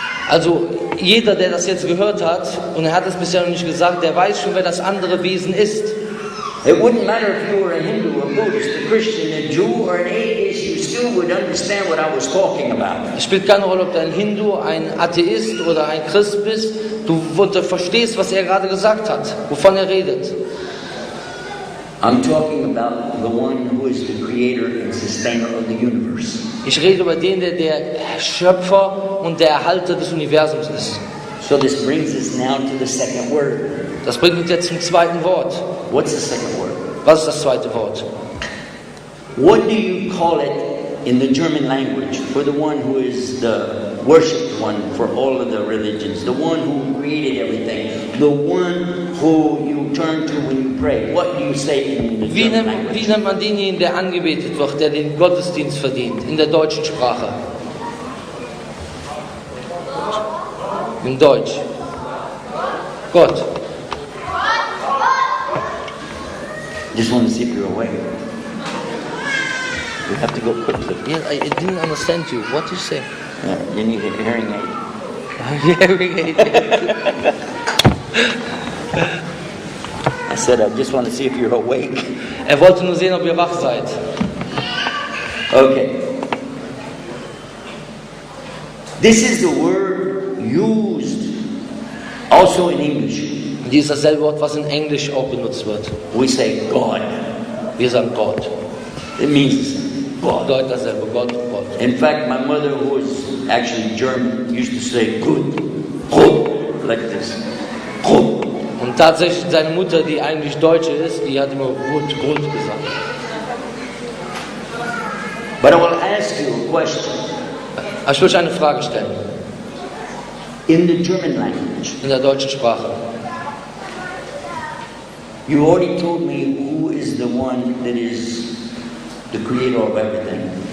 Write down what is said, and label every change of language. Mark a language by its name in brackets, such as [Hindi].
[German] Also jeder, der das jetzt gehört hat, und er hat es bisher noch nicht gesagt, der weiß schon, wer das andere Wesen ist. [English] It wouldn't matter if you were a Hindu, a Buddhist, a Christian, a Jew, or an atheist, you still would understand what I was talking about. [German] Es spielt keine Rolle, ob du ein Hindu, ein Atheist oder ein Christ bist. Du verstehst, was er gerade gesagt hat, wovon er redet. [English] I'm talking about the one who is the creator and sustainer of the universe. [German] Ich rede über den, der Schöpfer und der Erhalter des Universums ist. [English] So this brings us now to the second word. [German] Das bringt uns jetzt zum zweiten Wort. [English] What's the second word? [German] Was ist das zweite Wort? [English] What do you call it in the German language for the one who is the worshipped one for all of the religions, the one who created everything, the one who you turn to when you pray? What do you say in the German language? [German] Wie nennt man denjenigen, der angebetet wird, der den Gottesdienst verdient, in der deutschen Sprache? In Deutsch. Gott. [English] Just want to see if you're awake. You have to go quickly. Yeah, I didn't understand you. What you say? Yeah, you need a hearing aid. Hearing aid. I said, I just want to see if you're awake. [German] Wollte nur sehen, ob ihr wach seid. [English] Okay. This is the word used also in English. [German] Dies ist dasselbe Wort, was in Englisch auch benutzt wird. [English] We say God. [German] Wir sagen Gott. [English] It means God. [German] Bedeutet dasselbe, Gott, Gott. [English] In fact, my mother, who was actually German, used to say good, like this. Good. [German] Und tatsächlich seine Mutter, die eigentlich Deutsche ist, die hat immer Grund gesagt. [English] But I will ask you a question. [German] Ich will euch eine Frage stellen. [English] In the German language, [German] In der deutschen Sprache. [English] you already told me who is the one that is the creator of everything.